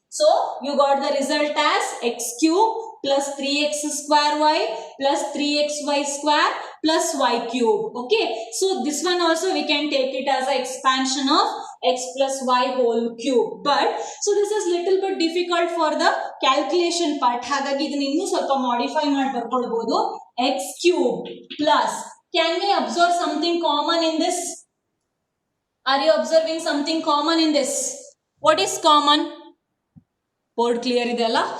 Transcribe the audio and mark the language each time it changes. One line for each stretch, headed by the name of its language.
English: So you got the result as x cube plus 3x square y plus 3xy square plus y cube. Okay, so this one also we can take it as an expansion of x plus y whole cube. But so this is little bit difficult for the calculation part.
Kannada: ಹಾಗಾಗಿ ಇದನ್ನ ಇನ್ನೂ ಸ್ವಲ್ಪ modify ಮಾಡಿ ಬರ್ಕೊಳ್ಬಹುದು.
English: x cube plus, can we observe something common in this? Are you observing something common in this? What is common? Board clear ಇದೆಯಲ್ಲ?